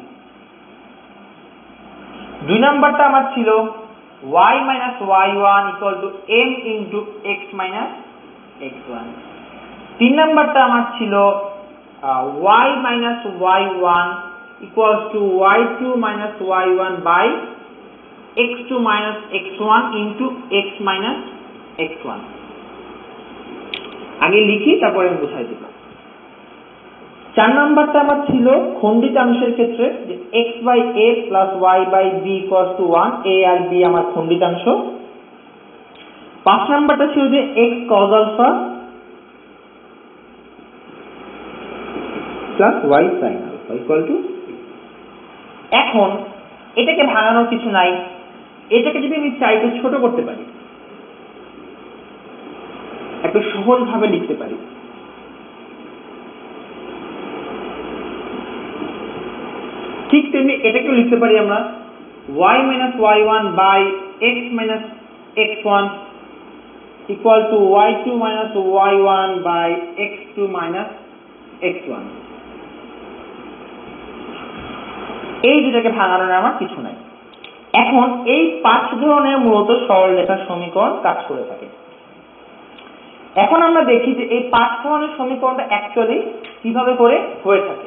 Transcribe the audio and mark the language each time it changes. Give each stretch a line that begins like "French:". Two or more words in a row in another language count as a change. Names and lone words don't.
Bangla: দুই নাম্বারটা আমার ছিল y - y1 = m × x - x1, তিন নাম্বারটা আমার ছিল y - y1 = y2 - y1 x2 - x1 × x - x1। আগে লিখি, তারপরে আমি বুঝাই দিব। চার নাম্বারটা আমার ছিল খণ্ডিতাংশের ক্ষেত্রে, যে x/a + y/b = 1, a আর b আমার খণ্ডিতাংশ। পাঁচ নাম্বারটা ছিল যে x cos α + y sin α = 6। এখন এটাকে ভাঙানোর কিছু নাই, এটাকে যদি আমি চাই তো ছোট করতে পারি, একটু সহজ ভাবে লিখতে পারি। ঠিক তেমনি এটাকেও লিখতে পারি আমরা y - y1 x - x1 = y2 - y1 x2 - x1। এই দুটাকে ভাঙানোর আমার কিছু নাই। এখন এই পাঁচ ধরনের মূলত সরলরেখার সমীকরণ কাজ করে থাকে। এখন আমরা দেখি যে এই পাঁচ ধরনের সমীকরণটা অ্যাকচুয়ালি কিভাবে করে হয়ে থাকে।